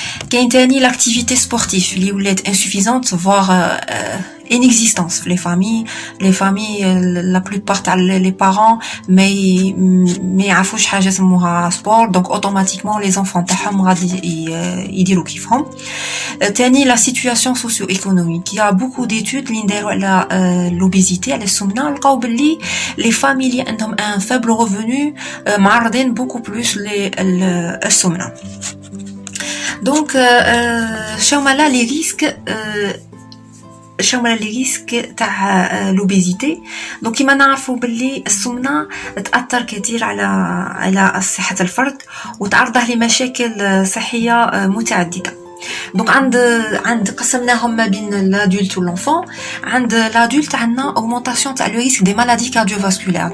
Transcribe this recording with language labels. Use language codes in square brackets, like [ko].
[ar] كاين تاني [fr] l'activité sportive [ar] اللي ولات [fr] insuffisante voire inexistence في les familles la plupart تاع les parents [ar] ما يعرفوش حاجه اسمها [fr] sport. donc automatiquement les enfants تاعهم [ar] غادي يديروا كيفهم. [fr] تاني la situation socio-économique. il y a beaucoup d'études [ar] اللي نديروا على [fr] l'obésité [ar] على السمنه، لقاو باللي [fr] les familles [ar] اللي عندهم [fr] un faible revenu [ar] معرضين [fr] beaucoup plus [ar] للسمنه. [fr] donc شوما لا لي ريسك تاع l'obésité. [ar] donc كما نعرفوا باللي السمنه تاثر كثير على صحه الفرد وتعرضه لمشاكل صحيه متعدده. [fr] donc [ar] عند قسمناهم ما بين الادولت والانفون. عند الادولت عندنا [fr] augmentation تاع le risque des maladies cardiovasculaires.